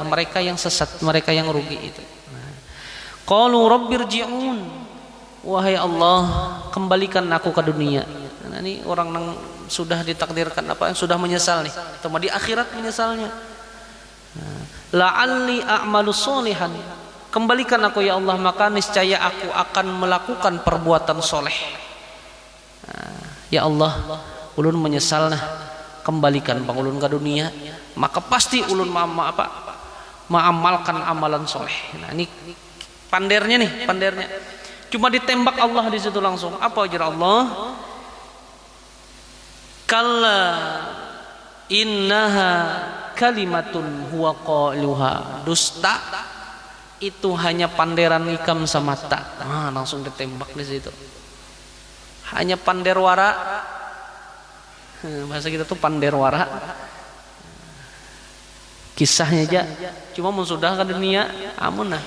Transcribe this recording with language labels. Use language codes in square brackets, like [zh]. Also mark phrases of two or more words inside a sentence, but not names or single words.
[id] Mereka yang sesat, mereka yang rugi itu. [ar] قالوا رب ارجعون, [id] wahai Allah, kembalikan aku ke dunia. Nah, ini orang yang sudah ditakdirkan yang sudah menyesal nih, atau di akhirat menyesalnya. [ar] لعلي أعمل صالحا, [id] kembalikan aku [ar] يا الله, [id] maka niscaya aku akan melakukan perbuatan soleh. [ar] يا الله, [bjn] ulun menyesal nah, kembalikan bang ulun ke dunia, maka pasti ulun mengamalkan amalan soleh. Nah, ini pandernya. [id] Cuma ditembak Allah di situ langsung. [bjn] Apa ajar Allah? [ar] كلا إنها كلمة هو قائلها. [bjn] Dusta itu hanya panderan ikam semata. [id] Nah, langsung ditembak di situ. [bjn] Hanya panderwara. Bahasa kita tuh panderwara. Kisahnya aja cuma mun sudah ke dunia amun nah.